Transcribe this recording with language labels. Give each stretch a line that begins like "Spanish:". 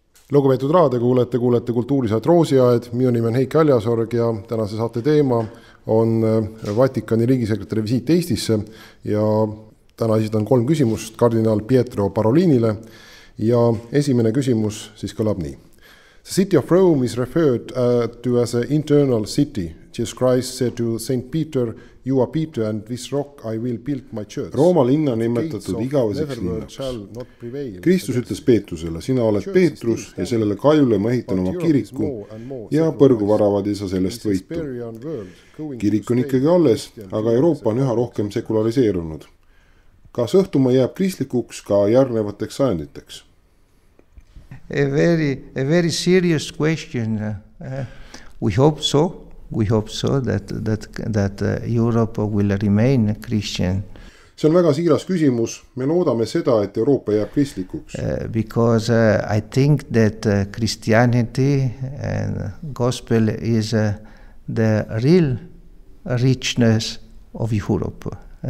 Estonian: Lugupeetud raadiokuulajad, kuulete Kultuurisaat Roosiaed, minu nimi on Heiki Aljasorg ja tänase saate teema on Vatikani riigisekretäri visiit Eestisse ja täna esitan 3 küsimust kardinaal Pietro Parolinile ja esimene küsimus siis kõlab nii.
English: The city of Rome is referred to as an internal city. Jesus Christ said to Saint Peter, you are Peter and this rock I will build my church.
Estonian: Rooma linna nimetatud igaveseks linnaks. Kristus ütles Peetrusele, sina oled Peetrus ja sellele kaljule ma ehitan oma kiriku ja põrguvaravad ei saa sellest võitu. Kirik on ikkagi alles, aga Euroopa on üha rohkem sekulariseerunud. Kas õhtumaa jääb kristlikuks ka järgnevateks sajanditeks?
English: A very serious question. We hope so. We hope so that Europe will remain Christian.
Estonian: See on väga siiras küsimus. Me loodame seda, et Euroopa jääb kristlikuks.
English: Because I think that Christianity and gospel is the real richness of Europe.